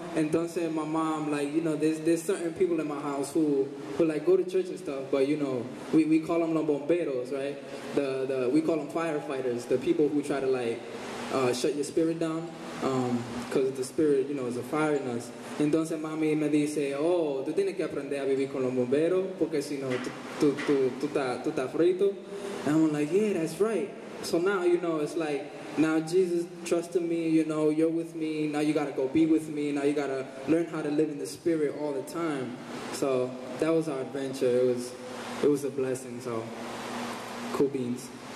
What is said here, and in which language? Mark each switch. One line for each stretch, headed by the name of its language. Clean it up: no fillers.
English: And don't say my mom, like, you know, there's certain people in my house who like go to church and stuff, but, you know, we call them
Spanish: los bomberos,
English: right? We call them firefighters, the people who try to, like, shut your spirit down, because the spirit, you know, is a fire in us.
Spanish: Entonces mami me dice, oh, tú tienes que aprender a vivir con los bomberos, porque si no, tú estás frito.
English: And I'm like, yeah, that's right. So now, you know, it's like, now Jesus trusted me, you know, you're with me, now you gotta go be with me, now you gotta learn how to live in the spirit all the time. So that was our adventure. It was a blessing, so cool beans.